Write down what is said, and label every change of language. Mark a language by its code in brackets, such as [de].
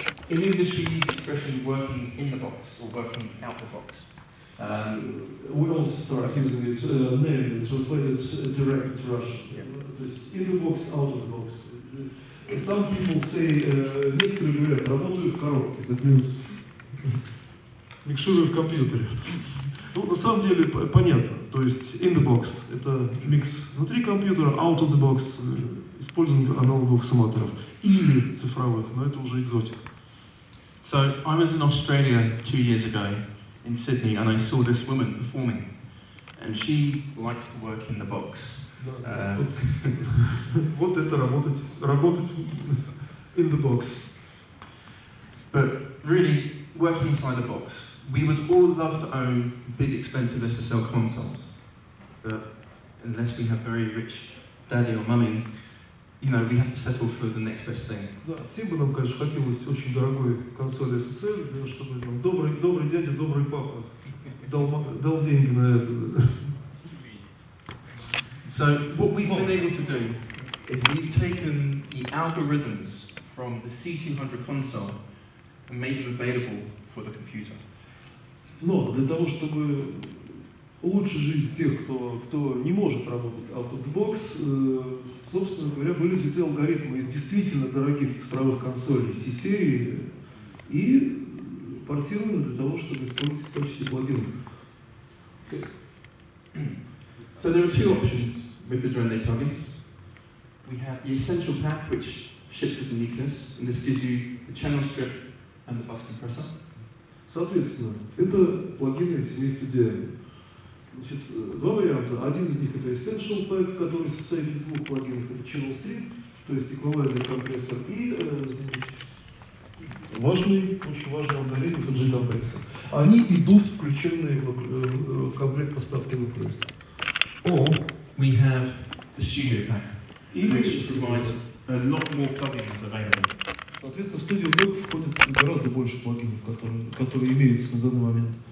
[en] In English, we use the expression working in the box or working out the box. We also start using it, namely translated direct to Russian. Yeah. In the box, out of the box. Some people say, [ru] некоторые говорят, работаю в коробке. [en] That means [ru] микширую в компьютере. Ну, на самом деле, понятно. То есть, [en] in the box [ru] – это микс внутри компьютера, [en] out of the box [ru] – использование аналоговых сумматоров. Или цифровых, но это уже экзотика. [en] So, I was in Australia 2 years ago, in Sydney, and I saw this woman performing. And she likes to work in the box. [ru] Вот это работать [en] in the box. But really, working inside the box, we would all love to own big, expensive SSL consoles. But unless we have very rich daddy or mummy, you know, we have to settle for the next best thing. [ru] Да, всем бы нам, конечно, хотелось очень дорогой консоли SSL, чтобы нам добрый дядя, добрый папа дал деньги на это. [en] So what we've been able to do is we've taken the algorithms from the C200 console and made them available for the computer. [ru] Но для того, чтобы улучшить жизнь тех, кто не может работать [en] out of the box, [ru] собственно говоря, были взяты алгоритмы из действительно дорогих цифровых консолей C-серии и портированы для того, чтобы использовать в качестве плагинов. [en] So there are two options with the Drone plugins. We have the Essential Pack, which ships with the Nucleus, and this gives you the channel strip and the bus compressor. [ru] Соответственно, это плагины семейства DIAM. Значит, два варианта. Один из них это Essential Pack, который состоит из двух плагинов. Это Channel Strip, то есть эквалайзер компрессор, и очень важный алгоритм это G-компрессор. Они идут включенные в комплект поставки Nucleus. [en] Or we have the Studio Pack, which provides a lot more plugins available. [ru] Соответственно, в Studio Pack входит гораздо больше плагинов, которые имеются на данный момент.